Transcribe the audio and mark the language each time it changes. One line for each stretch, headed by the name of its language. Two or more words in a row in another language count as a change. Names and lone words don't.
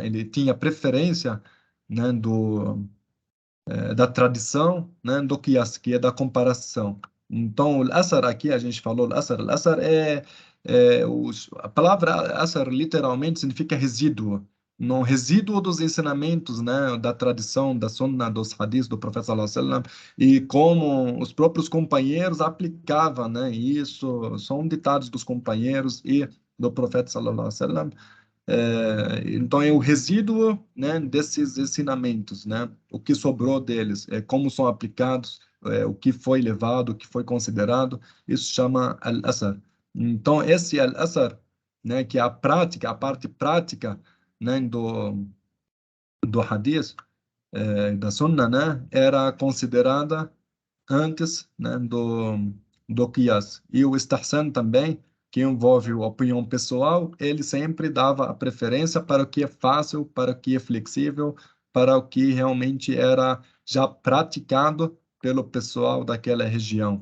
Portuguese: Ele tinha preferência, né, da tradição, né, do Qiyas, que é da comparação. Então, o Asar aqui, a gente falou, o Asar a palavra Asar literalmente significa resíduo, no resíduo dos ensinamentos, né, da tradição, da sunna, dos hadiths do profeta
Arabic: صلى الله عليه وسلم,
Portuguese: e como os próprios companheiros aplicavam, né, isso são ditados dos companheiros e do profeta
Arabic: صلى الله عليه وسلم.
Portuguese: Então é o resíduo, né, desses ensinamentos, né, o que sobrou deles, como são aplicados, o que foi levado, o que foi considerado, isso chama al-asar. Então esse al-asar, né, que é a prática, a parte prática, né, do hadith, da sunna, né, era considerada antes, né, do Qiyas. E o Istahsan também, que envolve a opinião pessoal, ele sempre dava a preferência para o que é fácil, para o que é flexível, para o que realmente era já praticado pelo pessoal daquela região.